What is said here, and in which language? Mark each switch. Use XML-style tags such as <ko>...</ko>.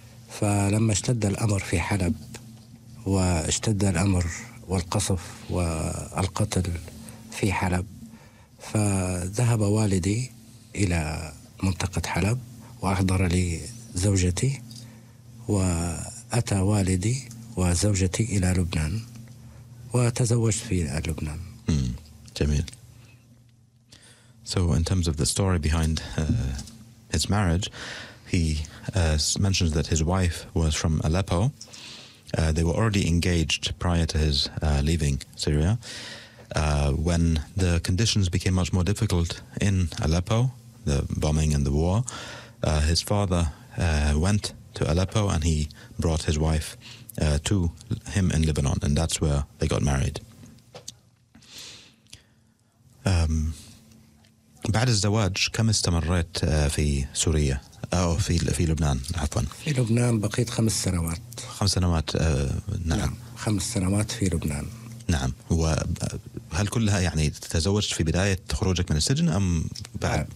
<ar>فلما اشتد الأمر في حلب واشتد الأمر والقصف والقتل في حلب فذهب والدي إلى منطقة حلب وأحضر لي زوجتي وأتى والدي وزوجتي إلى لبنان وتزوجت في لبنان. جميل.</ar> <en>So in terms of the story behind his marriage, he mentions that his wife was from Aleppo. They were already engaged prior to his leaving Syria. When the conditions became much more difficult in Aleppo, the bombing and the war, his father went to Aleppo and he brought his wife to him in Lebanon, and that's where they got married.</en> <ar>بعد الزواج كم استمرت في سوريا أو في لبنان عفوا؟ في لبنان بقيت 5 سنوات. 5 سنوات نعم. 5 سنوات في لبنان. نعم. وهل كلها يعني تزوجت في بداية خروجك من السجن أم بعد؟</ar>